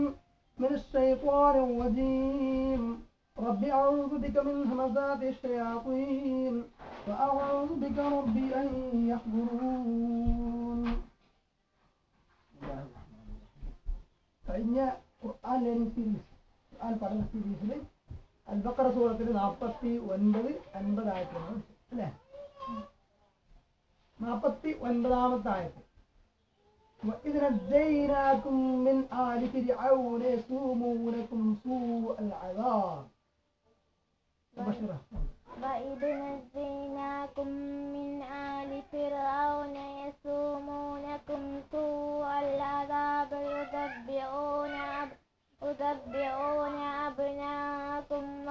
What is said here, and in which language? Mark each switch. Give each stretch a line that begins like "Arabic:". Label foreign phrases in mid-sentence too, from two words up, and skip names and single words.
Arabic: من الشيطان الرجيم رب أعوذ بك من همزات الشياطين وأعوذ بك رب أن يحضرون.
Malayalam: കഴിഞ്ഞ ഖുർആൻ
English: learning series
Malayalam: ഖുർആൻ പഠന സീരീസിൽ അൽ-ബഖറ സൂറത്തിൽ 49, 50 ആയത്തുകളാണ് അല്ലേ? 49ാമത്തെ ആയത്ത്
Arabic: وإذ نجيناكم من آل فرعون يسومونكم سوء العذاب. وإذ نجيناكم من آل فرعون يسومونكم سوء العذاب يذبحون أبناءكم